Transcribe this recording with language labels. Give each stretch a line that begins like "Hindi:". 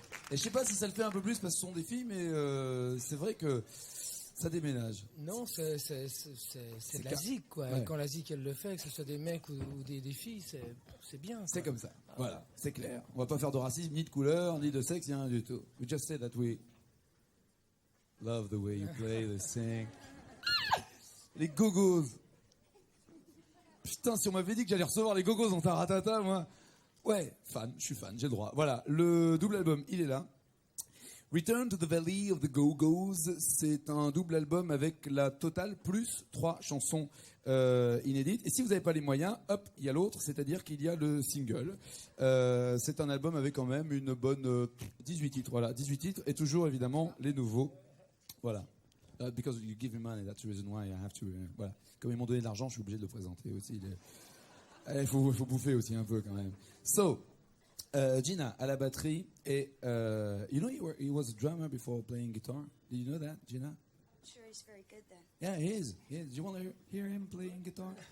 French: Et je sais pas si ça le fait un peu plus parce que ce sont des filles, mais c'est vrai que ça déménage. Non, c'est de la car- zik, quoi. Ouais. Quand la zik, elle le fait, que ce soit des mecs ou des filles, c'est bien. C'est quoi. comme ça. Voilà, c'est clair. On va pas faire de racisme, ni de couleur, ni de sexe, ni rien du tout.
English: We just say that we love the way you play, the sing.
French: Les Go-Go's. Putain, si on m'avait dit que j'allais recevoir les Go-Go's en taratata, moi. Ouais, fan, je suis fan, j'ai le droit. Voilà, le double album, il est là. Return to the Valley of the Go-Go's, c'est un double album avec la totale plus 3 chansons inédites. Et si vous n'avez pas les moyens, hop, il y a l'autre, c'est-à-dire qu'il y a le single. C'est un album avec quand même une bonne 18 titres. Voilà, 18 titres et toujours évidemment les nouveaux. Voilà.
English: Because you give me money, that's the reason why I have to.
French: Voilà. Comme ils m'ont donné de l'argent, je suis obligé de le présenter aussi. Il faut bouffer aussi un peu quand même.
English: So, Gina
French: à la batterie et
English: you know he was a drummer before playing guitar. Did you know that, Gina? Sure, he's very good then. Yeah, he is. Yeah. Do you want to hear him playing guitar?